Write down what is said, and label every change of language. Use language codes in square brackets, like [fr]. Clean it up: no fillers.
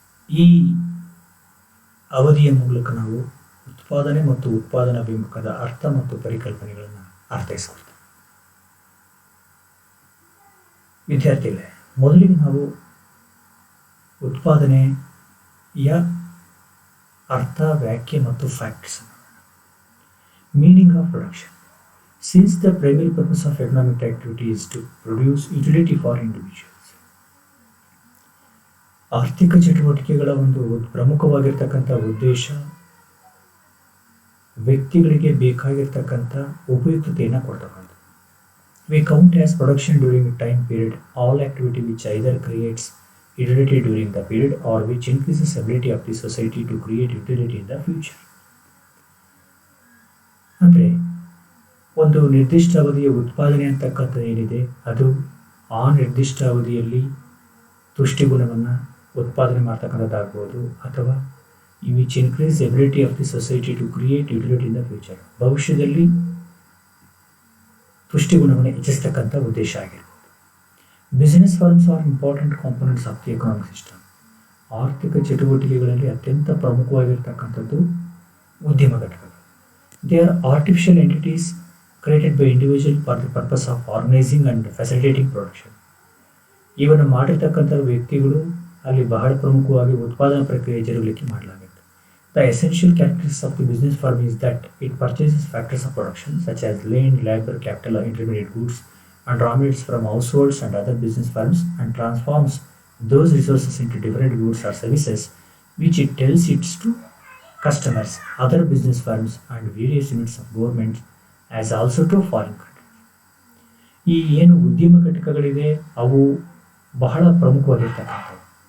[kn] ಈ ಅವಧಿಯ ಮೂಲಕ ನಾವು ಉತ್ಪಾದನೆ ಮತ್ತು ಉತ್ಪಾದನಾ ಬಿಂಬಕದ ಅರ್ಥ ಮತ್ತು ಪರಿಕಲ್ಪನೆಗಳನ್ನು ಅರ್ಥೈಸ್ಕೊಳ್ತೇವೆ. ವಿದ್ಯಾರ್ಥಿಗಳೇ, ಮೊದಲಿಗೆ ನಾವು ಉತ್ಪಾದನೆಯ ಅರ್ಥ, ವ್ಯಾಖ್ಯೆ ಮತ್ತು facts. [en] Meaning of production. Since the primary purpose of economic activity is to produce utility for individuals. [kn] ಆರ್ಥಿಕ ಚಟುವಟಿಕೆಗಳ ಒಂದು ಪ್ರಮುಖವಾಗಿರ್ತಕ್ಕಂಥ ಉದ್ದೇಶ ವ್ಯಕ್ತಿಗಳಿಗೆ ಬೇಕಾಗಿರ್ತಕ್ಕಂಥ ಉಪಯುಕ್ತತೆಯನ್ನು ಕೊಡ್ತಕ್ಕಂಥ. [en] We count as production during a time period all activity which either creates utility during the period or which increases ability of the society to create utility in the future. [kn] ಅಂದರೆ ಒಂದು ನಿರ್ದಿಷ್ಟ ಅವಧಿಯ ಉತ್ಪಾದನೆ ಅಂತಕ್ಕಂಥದ್ದು ಏನಿದೆ, ಅದು ಆ ನಿರ್ದಿಷ್ಟ ಅವಧಿಯಲ್ಲಿ ತುಷ್ಟಿಗುಣವನ್ನು ಉತ್ಪಾದನೆ ಮಾಡ್ತಕ್ಕಂಥದ್ದಾಗ್ಬೋದು, ಅಥವಾ [en] which increase ability of the society to create utility in the future, [kn] ಭವಿಷ್ಯದಲ್ಲಿ ತುಷ್ಟಿಗುಣವನ್ನು ಹೆಚ್ಚಿಸ್ತಕ್ಕಂಥ ಉದ್ದೇಶ ಆಗಿರ್ಬೋದು. [en] Business firms are important components of the economic system. [kn] ಆರ್ಥಿಕ ಚಟುವಟಿಕೆಗಳಲ್ಲಿ ಅತ್ಯಂತ ಪ್ರಮುಖವಾಗಿರ್ತಕ್ಕಂಥದ್ದು ಉದ್ಯಮ ಘಟಕಗಳು. [en] They are artificial entities created by individual for the purpose of organizing and facilitating production. [kn] ಇವನ್ನು ಮಾಡಿರ್ತಕ್ಕಂಥ ವ್ಯಕ್ತಿಗಳು ಅಲ್ಲಿ ಬಹಳ ಪ್ರಮುಖವಾಗಿ ಉತ್ಪಾದನಾ ಪ್ರಕ್ರಿಯೆ ಜರುಗಲಿಕ್ಕೆ ಮಾಡಲಾಗುತ್ತೆ. [en] The essential characteristics of the business firm is that it purchases factors of production such as land, labor, capital, intermediate goods and raw materials from households and other business firms and transforms those resources into different goods or services which it tells its to customers, other business firms and various units of government as also to foreign countries. [kn] ಈ ಏನು ಉದ್ಯಮ ಘಟಕಗಳಿವೆ ಅವು ಬಹಳ ಪ್ರಮುಖವಾಗಿರ್ತಕ್ಕಂಥವು.